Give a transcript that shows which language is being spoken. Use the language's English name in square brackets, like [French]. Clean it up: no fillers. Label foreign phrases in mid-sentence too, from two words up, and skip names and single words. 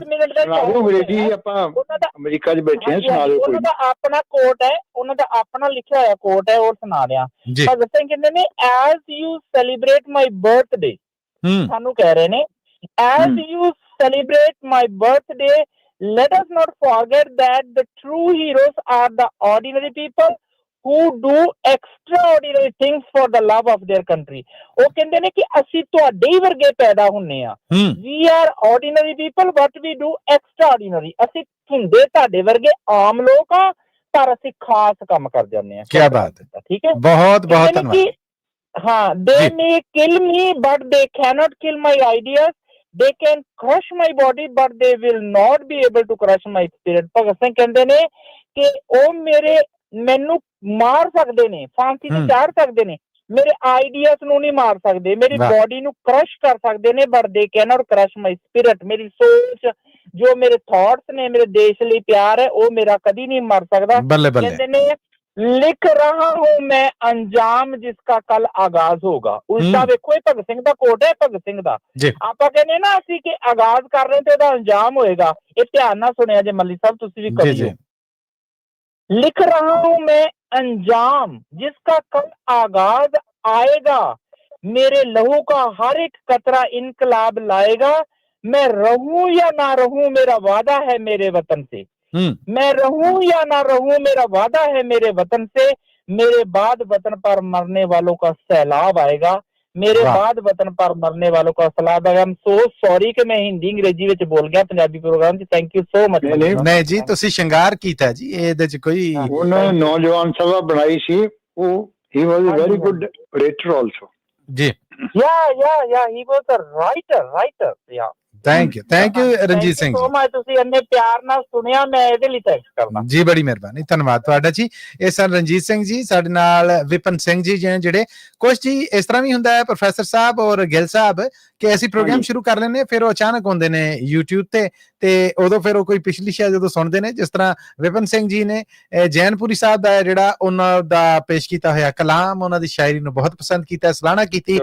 [Punjabi] ਅੰਗਰੇਜ਼ੀ ਆਪਾਂ ਅਮਰੀਕਾ 'ਚ ਬੈਠੇ ਆ, ਸੁਣਾ ਦਿਓ ਕੋਈ ਉਹਨਾਂ ਦਾ ਆਪਣਾ ਕੋਟ ਹੈ, ਉਹਨਾਂ ਦਾ ਆਪਣਾ ਲਿਖਿਆ ਹੋਇਆ ਕੋਟ ਹੈ, ਉਹ ਸੁਣਾ ਰਿਹਾ। ਜੀ ਭਗਤ ਸਿੰਘ ਕਹਿੰਦੇ ਨੇ, [English] as you celebrate my birthday, [Punjabi] ਸਾਨੂੰ ਕਹਿ ਰਹੇ ਨੇ, [English] as you celebrate my birthday, let us not forget that the true heroes are the ordinary people who do extraordinary things for the love of their country। [Punjabi] ਉਹ ਕਹਿੰਦੇ ਨੇ ਕਿ ਅਸੀਂ ਤੁਹਾਡੇ ਹੀ ਵਰਗੇ ਪੈਦਾ ਹੁੰਨੇ ਆ। [English] We are ordinary people but we do extraordinary। [Punjabi] ਅਸੀਂ ਹੁੰਦੇ ਤੁਹਾਡੇ ਵਰਗੇ ਆਮ ਲੋਕ ਆ, ਪਰ ਅਸੀਂ ਖਾਸ ਕੰਮ ਕਰ ਜਾਂਦੇ ਆ। ਕੀ ਬਾਤ ਹੈ, ਠੀਕ ਹੈ, ਬਹੁਤ ਬਹੁਤ ਧੰਨਵਾਦ। ਹਾਂ, [English] they may kill me but they cannot kill my ideas, they can crush my body but they will not be able to crush my spirit। [Punjabi] ਭਗਤ ਸਿੰਘ ਕਹਿੰਦੇ ਨੇ ਕਿ ਉਹ ਮੈਨੂੰ ਮਾਰ ਸਕਦੇ ਨੇ, ਫਾਂਸੀ ਤੇ ਚਾੜ ਸਕਦੇ ਨੇ, ਮੇਰੇ ਆਈਡੀਆਸ ਨੂੰ ਨਹੀਂ ਮਾਰ ਸਕਦੇ, ਮੇਰੀ ਬੋਡੀ ਨੂੰ ਕ੍ਰਸ਼ ਕਰ ਸਕਦੇ ਨੇ, [English] but they cannot crush my spirit. [Punjabi] ਮੇਰੀ ਸੋਚ, ਜੋ ਮੇਰੇ ਥਾਟਸ ਨੇ, ਮੇਰੇ ਦੇਸ਼ ਲਈ ਪਿਆਰ ਹੈ, ਉਹ ਮੇਰਾ ਕਦੀ ਨਹੀਂ ਮਰ ਸਕਦਾ। ਕਹਿੰਦੇ ਨੇ, [Hindi] लिख रहा हूं मैं अंजाम जिसका कल आगाज़ होगा। [Punjabi] ਉਲਟਾ ਵੇਖੋ, ਇਹ ਭਗਤ ਸਿੰਘ ਦਾ ਕੋਟ ਹੈ, ਭਗਤ ਸਿੰਘ ਦਾ। ਆਪਾਂ ਕਹਿੰਦੇ ਨਾ ਅਸੀਂ ਕਿ ਆਗਾਜ਼ ਕਰ ਰਹੇ ਤੇ ਉਹਦਾ ਅੰਜਾਮ ਹੋਏਗਾ। ਇਹ ਧਿਆਨ ਨਾਲ ਸੁਣਿਆ ਜੇ ਮੱਲੀ ਸਾਹਿਬ, ਤੁਸੀਂ ਵੀ ਕਰਿਓ। [Hindi] लिख रहा हूं मैं अंजाम जिसका कल आगाज आएगा, मेरे लहू का हर एक कतरा इनकलाब लाएगा। मैं रहूं या ना रहूं मेरा वादा है मेरे वतन से, मैं रहूं या ना रहूं मेरा वादा है मेरे वतन से। मेरे बाद वतन पर मरने वालों का सैलाब आएगा, मेरे बाद वतन पर मरने वालों का सलाब आएगा। [English] I'm so sorry [Hindi] कि मैं हिंदी अंग्रेजी [Punjabi] ਵਿੱਚ ਬੋਲ ਗਿਆ ਪੰਜਾਬੀ ਪ੍ਰੋਗਰਾਮ 'ਚ। [English] thank you so much. [Punjabi] ਨਹੀਂ ਜੀ, ਤੁਸੀਂ ਸ਼ਿੰਗਾਰ ਕੀਤਾ ਜੀ, ਇਹਦੇ 'ਚ ਕੋਈ ਉਹਨਾਂ ਨੇ ਨੌਜਵਾਨ ਸਭਾ ਬਣਾਈ ਸੀ, ਉਹ ਹੀ [English] was a very good writer also. [Punjabi] ਜੀ [English] yeah he was a writer yeah। thank you [Punjabi] ਰਣਜੀਤ ਸਿੰਘ ਜੀ, ਤੁਸੀਂ ਇੰਨੇ ਪਿਆਰ ਨਾਲ ਸੁਣਿਆ, ਮੈਂ ਇਹਦੇ ਲਈ ਥੈਂਕਸ ਕਰਦਾ ਜੀ। ਬੜੀ ਮਿਹਰਬਾਨੀ, ਧੰਨਵਾਦ ਤੁਹਾਡਾ ਜੀ। ਇਹ ਸਨ ਰਣਜੀਤ ਸਿੰਘ ਜੀ, ਸਾਡੇ ਨਾਲ ਵਿਪਨ ਸਿੰਘ ਜੀ ਜਿਹੜੇ ਕੁਛ ਜੀ ਇਸ ਤਰ੍ਹਾਂ ਵੀ ਹੁੰਦਾ ਹੈ ਪ੍ਰੋਫੈਸਰ ਸਾਹਿਬ ਔਰ ਗਿੱਲ ਸਾਹਿਬ ਕਿ ਅਸੀਂ ਪ੍ਰੋਗਰਾਮ ਸ਼ੁਰੂ ਕਰ ਲੈਂਦੇ, ਫਿਰ ਉਹ ਅਚਾਨਕ ਹੁੰਦੇ ਨੇ YouTube ਤੇ ਉਦੋਂ ਫਿਰ ਉਹ ਕੋਈ ਪਿਛਲੀ ਸ਼ਾਇਦ ਜਦੋਂ ਸੁਣਦੇ ਨੇ, ਜਿਸ ਤਰ੍ਹਾਂ ਵਿਪਨ ਸਿੰਘ ਜੀ ਨੇ ਜੈਨਪੁਰੀ ਸਾਹਿਬ ਦਾ ਜਿਹੜਾ ਉਹਨਾਂ ਦਾ ਪੇਸ਼ ਕੀਤਾ ਹੋਇਆ ਕਲਾਮ, ਉਹਨਾਂ ਦੀ ਸ਼ਾਇਰੀ ਨੂੰ ਬਹੁਤ ਪਸੰਦ ਕੀਤਾ, ਸਲਾਹਣਾ ਕੀਤੀ।